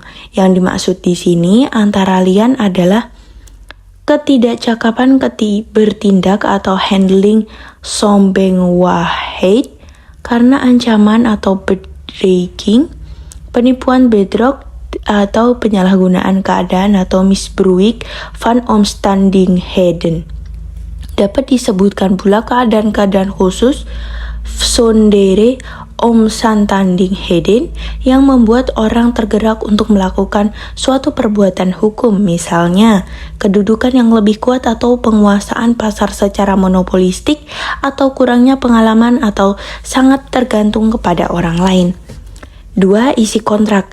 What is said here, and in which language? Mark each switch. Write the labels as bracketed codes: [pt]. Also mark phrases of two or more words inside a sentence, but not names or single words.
[id] Yang dimaksud di sini antara lain adalah ketidakcakapan bertindak atau [nl] handling sombengwaarheid [id] karena ancaman atau bedreiging, penipuan bedrog atau penyalahgunaan keadaan atau [nl] misbruik van omstandigheden. [id] Dapat disebutkan pula keadaan-keadaan khusus [nl] bijzondere omstandigheden [id] yang membuat orang tergerak untuk melakukan suatu perbuatan hukum, misalnya kedudukan yang lebih kuat atau penguasaan pasar secara monopolistik atau kurangnya pengalaman atau sangat tergantung kepada orang lain. 2. Isi kontrak.